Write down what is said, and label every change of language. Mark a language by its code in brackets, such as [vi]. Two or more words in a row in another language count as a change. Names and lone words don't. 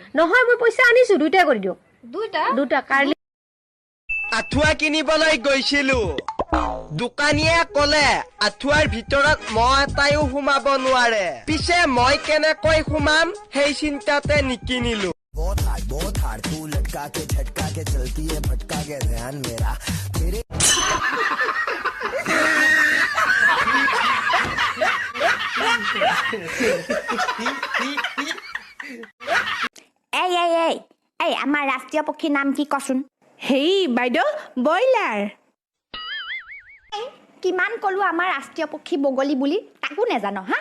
[as] নহয় মই পইচা আনিছো দুইটা কৰি দিয়ক দুটা কাৰ্লি আঠুৱা কিনিবলৈ গৈছিলো দোকানীয়ে ক'লে আঠুৱাৰ ভিতৰত মহ এটাইও সোমাব নোৱাৰে পিছে মই কেনেকৈ সোমাম সেই চিন্তাতে নিকিনিলো [hi] बहुत हार्ड तू लटका के झटका के चलती है भटका के ध्यान मेरा तेरे [as] এই আমাৰ ৰাষ্ট্ৰীয় পক্ষীৰ নাম কি কচোন হেই বাইদেউ ব্ৰইলাৰ কিমান কলো আমাৰ ৰাষ্ট্ৰীয় পক্ষী বগলী বুলি তাকো নেজানো হা